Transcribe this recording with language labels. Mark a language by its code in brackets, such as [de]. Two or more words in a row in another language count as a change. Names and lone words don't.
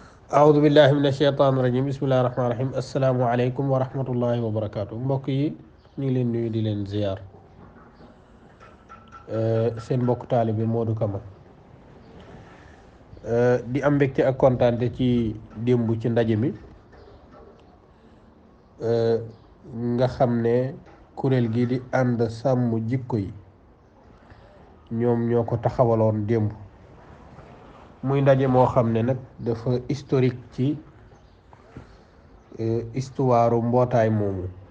[ar] أعوذ بالله من الشيطان الرجيم بسم الله الرحمن الرحيم السلام عليكم ورحمة الله وبركاته [wo] mbokk yi ñu ngi leen nuyu di leen ziar seen mbokk taalibe Modou Kama di am mbégte ak kontaante ci démb ci ndaje mi nga xam ne kuréel gi di ànd sàmm jikko yi ñoom ñoo ko taxawaloon démb muy ndaje moo xam ne nag dafa historique ci histoire mbootaay moomu